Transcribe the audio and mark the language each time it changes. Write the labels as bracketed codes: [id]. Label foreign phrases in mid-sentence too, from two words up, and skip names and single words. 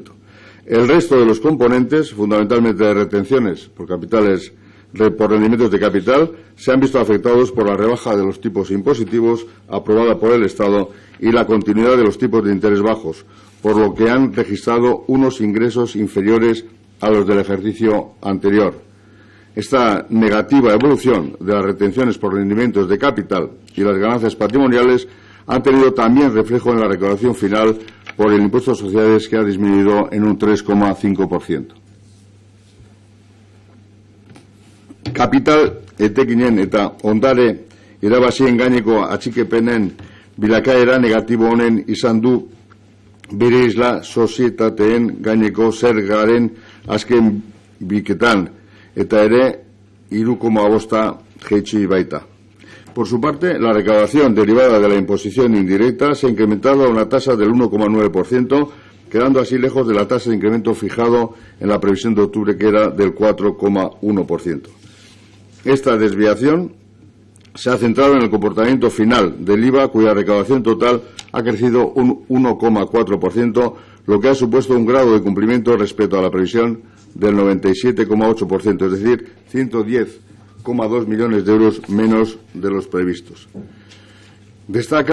[es] El resto de los componentes, fundamentalmente de retenciones por rendimientos de capital, se han visto afectados por la rebaja de los tipos impositivos aprobada por el Estado y la continuidad de los tipos de interés bajos, por lo que han registrado unos ingresos inferiores a los del ejercicio anterior. Esta negativa evolución de las retenciones por rendimientos de capital y las ganancias patrimoniales han tenido también reflejo en la recaudación final por el impuesto a sociedades, que ha disminuido en un 3,5%. [eu] Kapital etekinen eta ondare irabazien gaineko atxikipenen bilakaera negatibo honen izan du bere isla sozietateen gaineko zergaren azken biketan, eta ere 3,5 jaitsi baita. [es] Por su parte, la recaudación derivada de la imposición indirecta se ha incrementado a una tasa del 1,9%, quedando así lejos de la tasa de incremento fijado en la previsión de octubre, que era del 4,1%. Esta desviación se ha centrado en el comportamiento final del IVA, cuya recaudación total ha crecido un 1,4%, lo que ha supuesto un grado de cumplimiento respecto a la previsión del 97,8%, es decir, 110,2 millones de euros menos de los previstos.